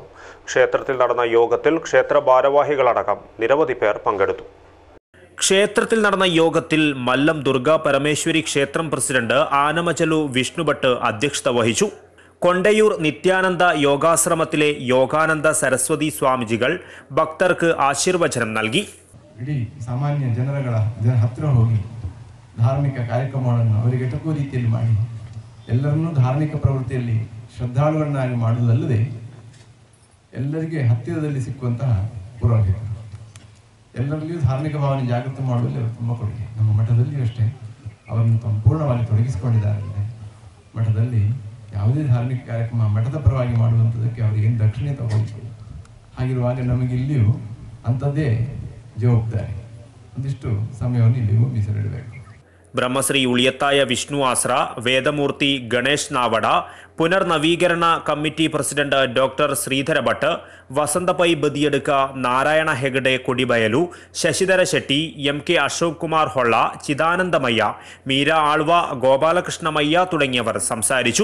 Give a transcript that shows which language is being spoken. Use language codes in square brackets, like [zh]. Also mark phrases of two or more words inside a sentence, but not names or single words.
[ml] ക്ഷേത്രത്തിൽ നടന്ന യോഗത്തിൽ ക്ഷേത്ര ഭാരവാഹികളടക്കം നിരവധി പേർ പങ്കെടുത്തു. ക്ഷേത്രത്തിൽ നടന്ന യോഗത്തിൽ മല്ലം ദുർഗാ പരമേശ്വരി ക്ഷേത്രം പ്രസിഡന്റ് ആനമചലു വിഷ്ണുഭട്ട് അധ്യക്ഷത വഹിച്ചു. കൊണ്ടയൂർ നിത്യാനന്ദ യോഗാശ്രമത്തിലെ യോഗാനന്ദ സരസ്വതി സ്വാമിജികൾ ഭക്തർക്ക് ആശീർവചനം നൽകി. [kn] ಇಡೀ ಸಾಮಾನ್ಯ ಜನರ ಹತ್ತಿರ ಹೋಗಿ ಧಾರ್ಮಿಕ ಕಾರ್ಯಕ್ರಮಗಳನ್ನು ಅವರಿಗೆ ಎಟಕುವ ರೀತಿಯಲ್ಲಿ ಮಾಡಿ ಎಲ್ಲರನ್ನೂ ಧಾರ್ಮಿಕ ಪ್ರವೃತ್ತಿಯಲ್ಲಿ ಶ್ರದ್ಧಾಳುವನ್ನಾಗಿ ಮಾಡುವುದಲ್ಲದೆ ಎಲ್ಲರಿಗೆ ಹತ್ತಿರದಲ್ಲಿ ಸಿಕ್ಕುವಂತಹ ಪುರೋಹಿತರು ಎಲ್ಲರಲ್ಲಿಯೂ ಧಾರ್ಮಿಕ ಭಾವನೆ ಜಾಗೃತಿ ಮಾಡುವಲ್ಲಿ ಅವರು ತುಂಬ ಕೊಡುಗೆ. ನಮ್ಮ ಮಠದಲ್ಲಿಯೂ ಅಷ್ಟೇ ಅವರನ್ನು ಸಂಪೂರ್ಣವಾಗಿ ತೊಡಗಿಸಿಕೊಂಡಿದ್ದಾರೆ. ಮಠದಲ್ಲಿ ಯಾವುದೇ ಧಾರ್ಮಿಕ ಕಾರ್ಯಕ್ರಮ ಮಠದ ಪರವಾಗಿ ಮಾಡುವಂಥದ್ದಕ್ಕೆ ಅವರಿಗೇನು ದಕ್ಷಿಣೆ ತಗೊಳ್ಳಿ. ಹಾಗಿರುವಾಗ ನಮಗೆ ಇಲ್ಲಿಯೂ ಅಂಥದ್ದೇ ಜವಾಬ್ದಾರಿ. ಒಂದಿಷ್ಟು ಸಮಯವನ್ನು ಇಲ್ಲಿಯೂ ಮೀಸಲಿಡಬೇಕು. [ml] ബ്രഹ്മശ്രീ ഉളിയത്തായ വിഷ്ണു ആശ്ര, വേദമൂർത്തി ഗണേഷ് നാവട, പുനർനവീകരണ കമ്മിറ്റി പ്രസിഡന്റ് ഡോക്ടർ ശ്രീധര ഭട്ട്, വസന്തപൈ ബദിയെടുക്ക, നാരായണ ഹെഗഡെ കൊടിബയലു, ശശിധര ശെട്ടി, MK അശോക് കുമാർ ഹൊള്ള, ചിദാനന്ദമയ്യ, മീര ആൾവ, ഗോപാലകൃഷ്ണമയ്യ തുടങ്ങിയവർ സംസാരിച്ചു.